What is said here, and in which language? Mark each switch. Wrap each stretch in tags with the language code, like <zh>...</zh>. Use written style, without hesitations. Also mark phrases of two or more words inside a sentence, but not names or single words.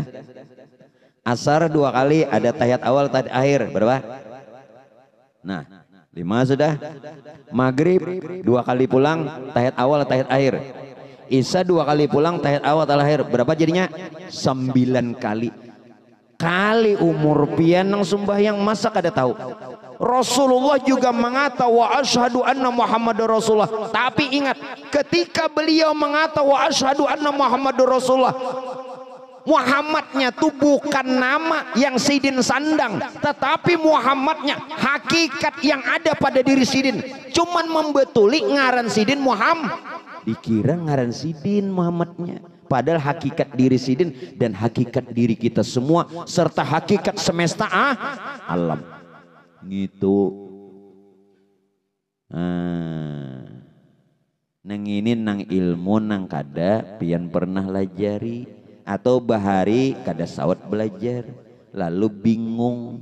<id>Asar 2 kali, ada tahiyat awal, tahiyat akhir. Berapa? Nah, 5 sudah. Maghrib 2 kali pulang, tahiyat awal, tahiyat akhir. Isya 2 kali pulang, tahiyat awal, tahiyat akhir. Berapa jadinya? 9 kali.</id> <bjn>Kali umur pian nang sembahyang masa kada tahu.</bjn> <id>Rasulullah juga mengata</id> <ar>وأشهد أن محمدا رسول الله.</ar> <id>Tapi ingat, ketika beliau mengata</id> <ar>وأشهد أن محمدا رسول الله,</ar> <id>Muhammadnya itu bukan nama yang Sidin sandang, tetapi Muhammadnya hakikat yang ada pada diri Sidin.</id> <bjn>Cuman membetuli ngaran Sidin Muhammad. Dikira ngaran Sidin Muhammadnya.</bjn> <id>Padahal hakikat diri Sidin dan hakikat diri kita semua serta hakikat semesta alam. Gitu.</id> <bjn>Nang ini nang ilmu nang kada pian pernah lajari atau bahari kada sawat belajar lalu bingung.</bjn>